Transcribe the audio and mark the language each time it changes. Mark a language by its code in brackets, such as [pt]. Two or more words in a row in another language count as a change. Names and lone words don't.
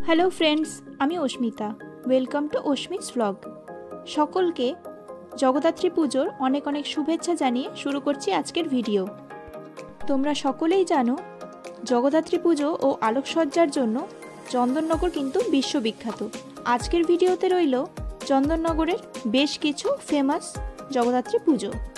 [en] Friends ami Asmita welcome to Asmi's vlog. [bn] সকলকে জগদ্ধাত্রী পুজোর অনেক অনেক শুভেচ্ছা জানিয়ে শুরু করছি আজকের ভিডিও। তোমরা সকলেই জানো জগদ্ধাত্রী পুজো ও আলোকসজ্জার জন্য চন্দননগর কিন্তু বিশ্ববিখ্যাত। আজকের ভিডিওতে রইলো চন্দননগরের বেশ কিছু ফেমাস জগদ্ধাত্রী পুজো।